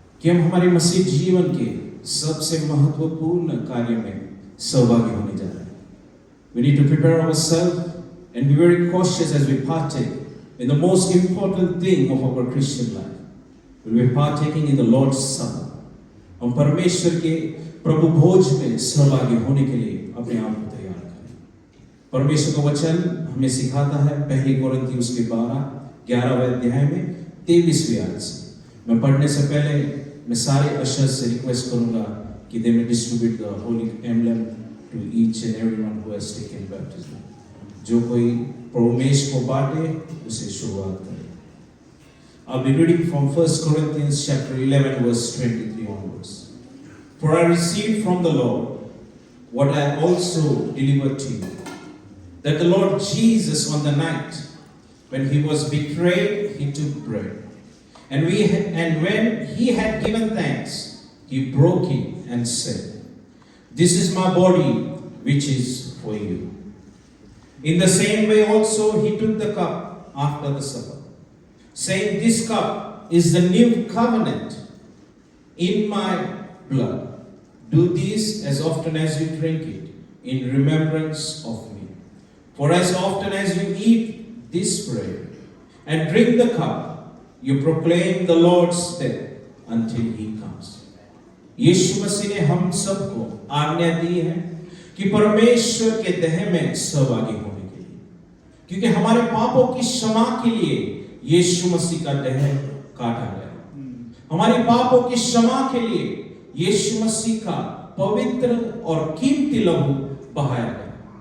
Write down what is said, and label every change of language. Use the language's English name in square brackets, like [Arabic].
[Hindi] कि हम हमारे मसीह जीवन के सबसे महत्वपूर्ण कार्य में सहभागी होने जा रहे हैं. [English] We need to prepare ourselves and be very cautious as we partake in the most important thing of our Christian life. We are partaking in the Lord's Supper. [Hindi] हम परमेश्वर के प्रभु भोज में सहभागी होने के लिए अपने आप को तैयार करें. परमेश्वर का वचन हमें सिखाता है पहली कोरिन्थियों उसके 11वें अध्याय में 23वीं आयत से. मैं पढ़ने से पहले मैं सारे अशर्स से रिक्वेस्ट करूंगा कि [English] they may distribute the holy emblem to each and everyone who has taken baptism. [Hindi] जो कोई प्रमेश को बांटे उसे शुरुआत करें. [English] I'll be reading from 1 Corinthians chapter 11 verse 23 onwards. For I received from the Lord what I also delivered to you, that the Lord Jesus on the night when he was betrayed, he took bread. And when he had given thanks, he broke it and said, "This is my body which is for you." In the same way also he took the cup after the supper, saying, "This cup is the new covenant in my blood. Do this as often as you drink it in remembrance of me. For as often as you eat this bread and drink the cup, you proclaim the Lord's death until he comes." [Hindi] यीशु मसीह ने हम सबको आज्ञा दी है कि परमेश्वर के देह में सहभागी होने के लिए, क्योंकि हमारे पापों की क्षमा के लिए यीशु मसीह का देह काटा गया. हमारे पापों की क्षमा के लिए यीशु मसीह का पवित्र और कीमती लहू बहाया गया.